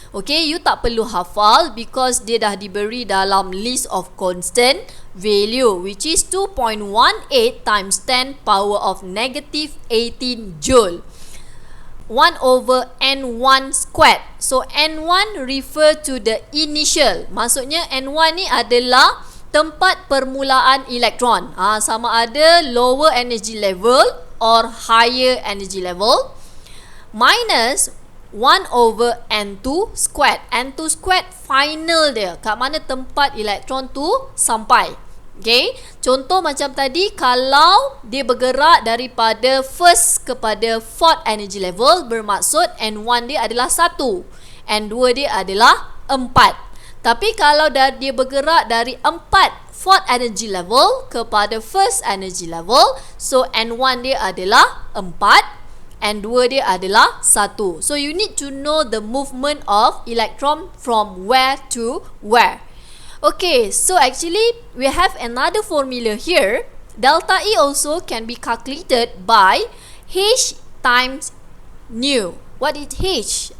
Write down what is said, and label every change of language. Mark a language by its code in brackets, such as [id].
[en] Okay, you [ms] tak perlu hafal [en] because [ms] dia dah diberi dalam [en] list of constant value, which is 2.18 times 10 power of negative 18 joule. 1 over N1 squared. So N1 refer to the initial. [ms] Maksudnya N1 ni adalah tempat permulaan elektron. Sama ada [en] lower energy level or higher energy level minus 1 over N2 squared. [ms] N2 squared final dia, kat mana tempat elektron tu sampai. Okay, contoh macam tadi, kalau dia bergerak daripada first kepada fourth energy level, bermaksud N1 dia adalah 1, N2 dia adalah 4. Tapi kalau dia bergerak dari 4 fourth energy level kepada first energy level, so N1 dia adalah 4, N2 dia adalah 1. [en] So you need to know the movement of electron from where to where. Okay, so actually we have another formula here. Delta E also can be calculated by H times nu. What is H?